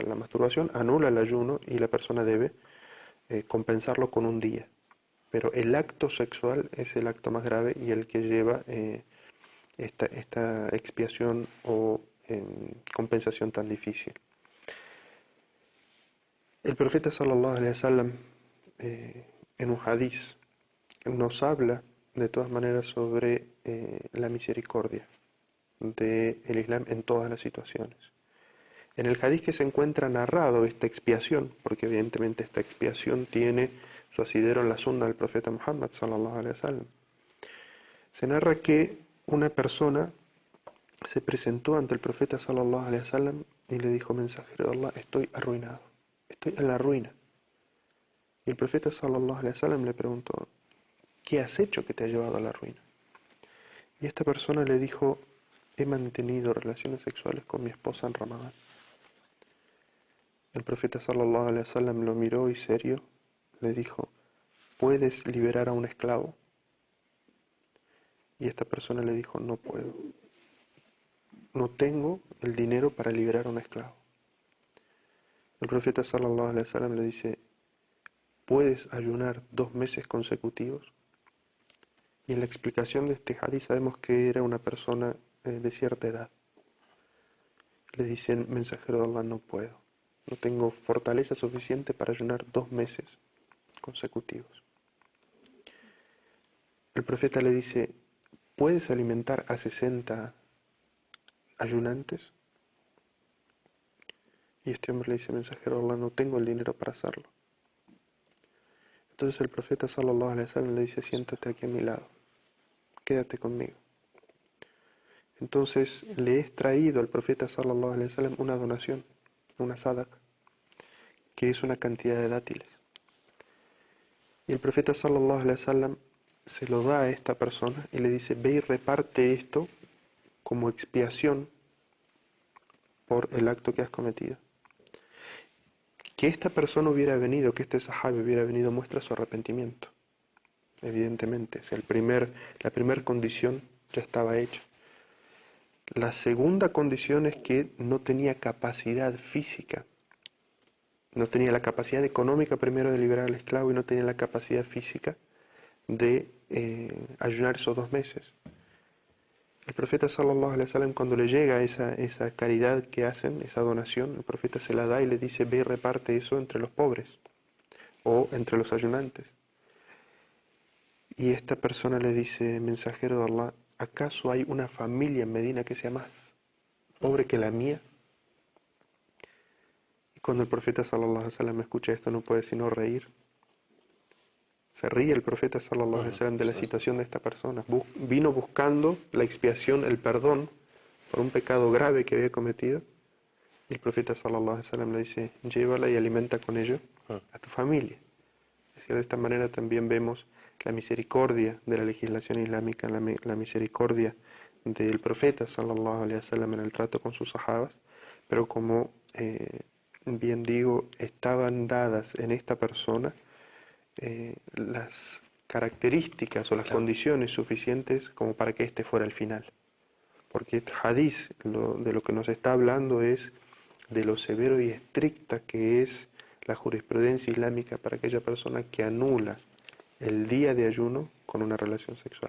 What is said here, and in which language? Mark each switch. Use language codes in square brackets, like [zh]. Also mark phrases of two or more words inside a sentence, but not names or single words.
[es] La masturbación anula el ayuno y la persona debe compensarlo con un día. Pero el acto sexual es el acto más grave y el que lleva esta expiación o compensación tan difícil. El profeta [ar] صلى الله عليه وسلم [es] en un hadiz nos habla de todas maneras sobre la misericordia del Islam en todas las situaciones. En el hadiz que se encuentra narrado esta expiación, porque evidentemente esta expiación tiene su asidero en la sunna del profeta Muhammad [ar] صلى الله عليه وسلم, [es] se narra que una persona se presentó ante el profeta [ar] صلى الله عليه وسلم [es] y le dijo: mensajero de Allah, estoy arruinado, estoy en la ruina. Y el profeta [ar] صلى الله عليه وسلم [es] le preguntó: ¿qué has hecho que te ha llevado a la ruina? Y esta persona le dijo: he mantenido relaciones sexuales con mi esposa en Ramadán. El profeta [ar] صلى الله عليه وسلم [es] lo miró y serio le dijo: ¿puedes liberar a un esclavo? Y esta persona le dijo: no puedo, no tengo el dinero para liberar a un esclavo. El profeta [ar] صلى الله عليه وسلم [es] le dice: ¿puedes ayunar 2 meses consecutivos? Y en la explicación de este hadith sabemos que era una persona de cierta edad. Le dicen: mensajero de Allah, no puedo, no tengo fortaleza suficiente para ayunar 2 meses consecutivos. El profeta le dice: ¿puedes alimentar a 60 ayunantes? Y este hombre le dice: mensajero de Allah, no tengo el dinero para hacerlo. Entonces el profeta [ar] صلى الله عليه وسلم [es] le dice: siéntate aquí a mi lado, quédate conmigo. Entonces le he traído al profeta [ar] صلى الله عليه وسلم [es] una donación, una sadaq, que es una cantidad de dátiles. Y el profeta [ar] صلى الله عليه وسلم [es] se lo da a esta persona y le dice: ve y reparte esto como expiación por el acto que has cometido. Que esta persona hubiera venido, que este sahabi hubiera venido, muestra su arrepentimiento. Evidentemente, la primera condición ya estaba hecha. La segunda condición es que no tenía capacidad física, no tenía la capacidad económica primero de liberar al esclavo y no tenía la capacidad física de ayunar esos 2 meses. El profeta [ar] صلى الله عليه وسلم, [es] cuando le llega esa caridad que hacen, esa donación, el profeta se la da y le dice: ve y reparte eso entre los pobres o entre los ayunantes. Y esta persona le dice: mensajero de Allah, ¿acaso hay una familia en Medina que sea más pobre que la mía? Y cuando el profeta [ar] صلى الله عليه وسلم [es] escucha esto, no puede sino reír. Se ríe el profeta [ar] صلى الله عليه وسلم [es] de la situación de esta persona. Vino buscando la expiación, el perdón por un pecado grave que había cometido. Y el profeta [ar] صلى الله عليه وسلم [es] le dice: llévala y alimenta con ello a tu familia. Es decir, de esta manera también vemos la misericordia de la legislación islámica, la misericordia del profeta [ar] صلى الله عليه وسلم [es] en el trato con sus sahabas, pero como bien digo, estaban dadas en esta persona las características o las condiciones suficientes como para que este fuera el final. Porque este hadiz de lo que nos está hablando es de lo severo y estricta que es la jurisprudencia islámica para aquella persona que anula el día de ayuno con una relación sexual.